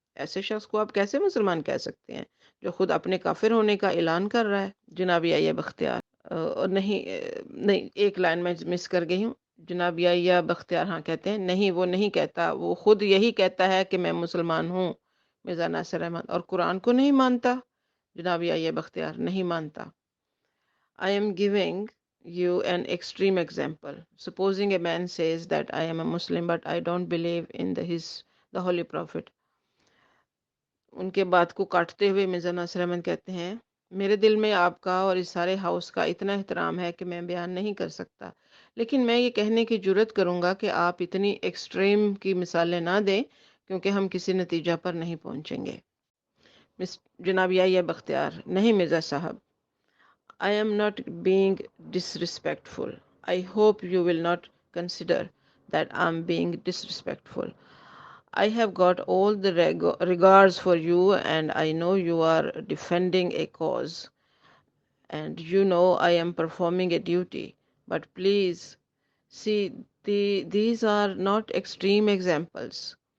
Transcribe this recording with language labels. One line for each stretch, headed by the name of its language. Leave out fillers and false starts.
Urdu: ایسے شخص کو آپ کیسے مسلمان کہہ سکتے ہیں جو خود اپنے کافر ہونے کا اعلان کر رہا ہے؟ جناب یحییٰ بختیار اور نہیں ایک لائن میں مس کر گئی ہوں. جناب یحییٰ بختیار ہاں کہتے ہیں نہیں، وہ نہیں کہتا، وہ خود یہی کہتا ہے کہ میں مسلمان ہوں. مرزا ناصر احمد اور قرآن کو نہیں مانتا. جناب یحییٰ بختیار نہیں مانتا.
English: I am giving you an extreme example. Supposing a man says that I am a Muslim but I don't believe in the Holy Prophet.
Urdu: ان کے بات کو کاٹتے ہوئے مرزا ناصر احمد کہتے ہیں میرے دل میں آپ کا اور اس سارے ہاؤس کا اتنا احترام ہے کہ میں بیان نہیں کر سکتا، لیکن میں یہ کہنے کی جرت کروں گا کہ آپ اتنی ایکسٹریم کی مثالیں نہ دیں کیونکہ ہم کسی نتیجہ پر نہیں پہنچیں گے. جناب یحییٰ بختیار نہیں مرزا صاحب،
English: I am not being disrespectful. I hope you will not consider that I'm being disrespectful. I have got all the regards for you and I know you are defending a cause and you know I am performing a duty. But please see, these are not extreme examples.